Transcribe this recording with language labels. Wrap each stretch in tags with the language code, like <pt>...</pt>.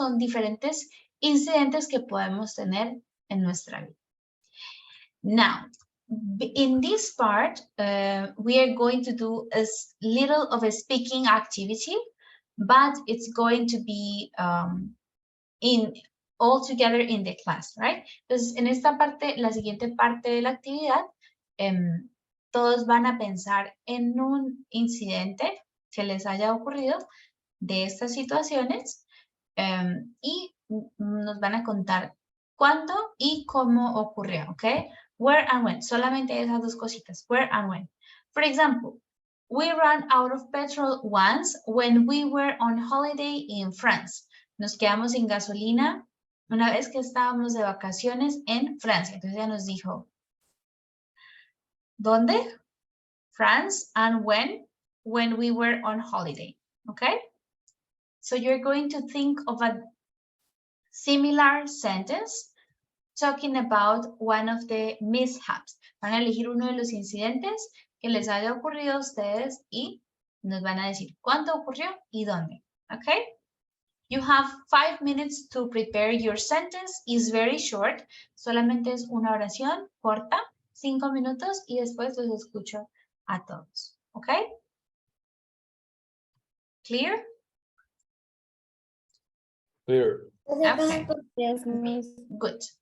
<es>Son diferentes incidentes que podemos tener en nuestra vida.</es> <en>Now, in this part, we are going to do a little of a speaking activity, but it's going to be all together in the class, right?</en> <es>Entonces, en esta parte, la siguiente parte de la actividad, todos van a pensar en un incidente que les haya ocurrido de estas situaciones y nos van a contar cuándo y cómo ocurrió, ¿ok?</es> <en>Where and when,</en> <es>solamente esas dos cositas,</es> <en>where and when. For example, we ran out of petrol once when we were on holiday in France.</en> <es>Nos quedamos sin gasolina una vez que estábamos de vacaciones en Francia. Entonces ella nos dijo, ¿dónde?</es> <en>France, and when? When we were on holiday, okay? So you're going to think of a similar sentence talking about one of the mishaps.</en> <es>Van a elegir uno de los incidentes que les haya ocurrido a ustedes y nos van a decir cuándo ocurrió y dónde, okay?</es> <en>You have 5 minutes to prepare your sentence. It's very short.</en> <es>Solamente es una oración corta, 5 minutos y después los escucho a todos.</es> <en>Okay? Clear? Clear. Okay. Yes, miss. Good.</en>